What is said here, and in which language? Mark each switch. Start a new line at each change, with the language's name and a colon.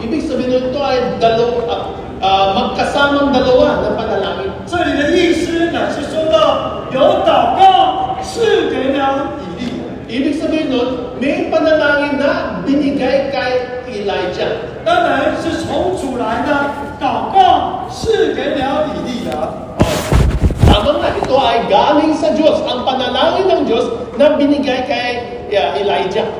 Filipino: Ibig sabihin ito ay magkasamang dalawa na panalangin.
Chinese: 这里的意思乃是说到有祷告赐给了以利亚。
Filipino: Ibig sabihin nun, may panalangin na binigay kay Elijah.
Chinese: 当然是从主来的祷告赐给了以利亚。
Filipino: Tama nga, ito ay galing sa Diyos. Ang panalangin ng Diyos na binigay kay Elijah.